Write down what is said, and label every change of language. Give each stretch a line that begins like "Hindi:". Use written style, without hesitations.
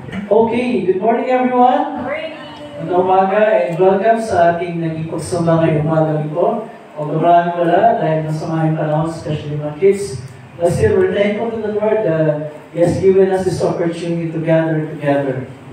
English: Okay, good morning everyone.
Filipino: Magandang umaga
English: and welcome
Filipino: sa ating naging pagsamba ngayong umaga ito. O maraming wala dahil nasama yung panahon, especially mga kids.
English: Last year, we're thankful to the Lord that He has given us this opportunity to gather together.